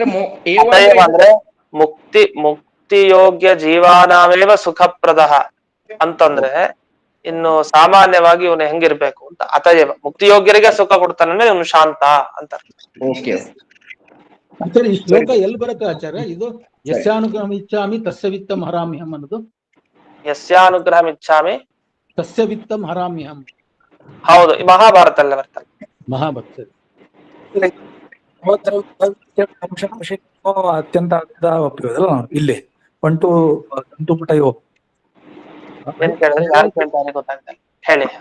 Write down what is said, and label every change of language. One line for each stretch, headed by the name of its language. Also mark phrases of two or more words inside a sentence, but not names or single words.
Kannada: ಅಂದ್ರೆ
Sanskrit: ಮುಕ್ತಿ ಯೋಗ್ಯ ಜೀವಾನಾಮೇವ ಸುಖಪ್ರದ
Kannada: ಅಂತಂದ್ರೆ ಇನ್ನು ಸಾಮಾನ್ಯವಾಗಿ ಇವನು ಹೆಂಗಿರ್ಬೇಕು ಅಂತ. ಅತಯವ ಮುಕ್ತಿಯೋಗ್ಯರಿಗೆ ಸುಖ ಕೊಡ್ತಾನೆ ಅಂದ್ರೆ ಇವನು ಶಾಂತ ಅಂತ. ಓಕೆ. ಆಚಾರ್ಯ, ಈ ಶ್ಲೋಕ ಎಲ್ಲಿ ಬರುತ್ತೆ ಆಚಾರ್ಯ? ಇದು
Sanskrit: ಯಸ್ಯಾನುಗ್ರಹಂ ಇಚ್ಛಾಮಿ ತಸ್ಯ ವಿತ್ತಂ ಹರಾಮ್ಯಹಂ
Kannada: ಅನ್ನೋದು.
Sanskrit: ಯಸ್ಯಾನುಗ್ರಹಂ ಇಚ್ಛಾಮಿ ತಸ್ಯ ವಿತ್ತಂ ಹರಾಮ್ಯಹಂ.
Kannada: ಹೌದು, ಈ ಮಹಾಭಾರತಲ್ಲೇ ಬರ್ತಾರೆ. ಮಹಾಭಕ್ತ ಅತ್ಯಂತ ಒಪ್ಪಿರೋದಲ್ಲ ಇಲ್ಲಿ ಪಂಟು ತಂತುಪುಟಯೋ ಏನ್ ಕೇಳಿದ್ರೆ ಯಾರು ಕೇಳ್ತಾರೆ ಗೊತ್ತಾಗ್ತಲ್ಲ, ಹೇಳಿ.